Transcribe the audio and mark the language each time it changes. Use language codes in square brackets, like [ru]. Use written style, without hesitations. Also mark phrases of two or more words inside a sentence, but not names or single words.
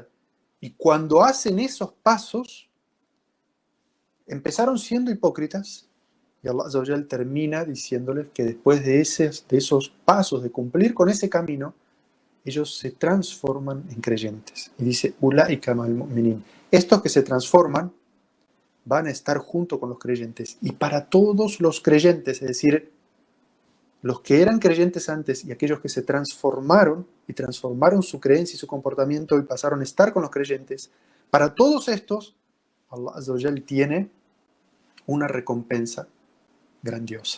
[es] Y cuando hacen esos pasos, empezaron siendo hipócritas, y Allah [ar] عز وجل [es] termina diciéndoles que después de esos pasos, de cumplir con ese camino, ellos se transforman en creyentes. Y dice, [ar] أولئك مع المؤمنين. [es] Estos que se transforman van a estar junto con los creyentes. Y para todos los creyentes, es decir, los que eran creyentes antes y aquellos que se transformaron y transformaron su creencia y su comportamiento y pasaron a estar con los creyentes, para todos estos, Allah [ar] عز وجل [es] tiene una recompensa grandiosa.